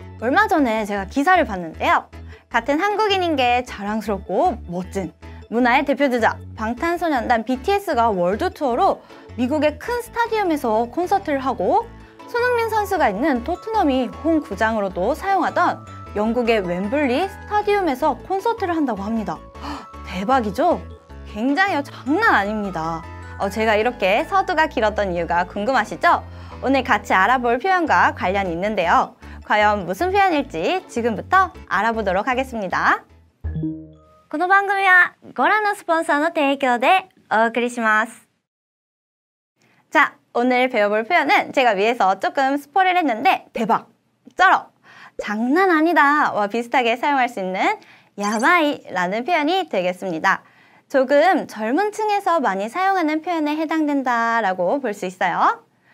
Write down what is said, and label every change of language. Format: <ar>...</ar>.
<ko>얼마 전에 제가 기사를 봤는데요. 같은 한국인인 게 자랑스럽고 멋진 문화의 대표주자 방탄소년단 BTS가 월드 투어로 미국의 큰 스타디움에서 콘서트를 하고 손흥민 선수가 있는 토트넘이 홈 구장으로도 사용하던 영국의 웸블리 스타디움에서 콘서트를 한다고 합니다. 대박이죠? 굉장히 장난 아닙니다. 제가 이렇게 서두가 길었던 이유가 궁금하시죠? 오늘 같이 알아볼 표현과 관련이 있는데요. 과연 무슨 표현일지 지금부터 알아보도록 하겠습니다.</ko> <ja>この番組はご覧のスポンサーの提供でお送りします.</ja> <ko>자, 오늘 배워볼 표현은 제가 위에서 조금 스포를 했는데 대박, 쩔어, 장난 아니다 와 비슷하게 사용할 수 있는 야바이라는 표현이 되겠습니다. 조금 젊은 층에서 많이 사용하는 표현에 해당된다라고 볼 수 있어요.</ko>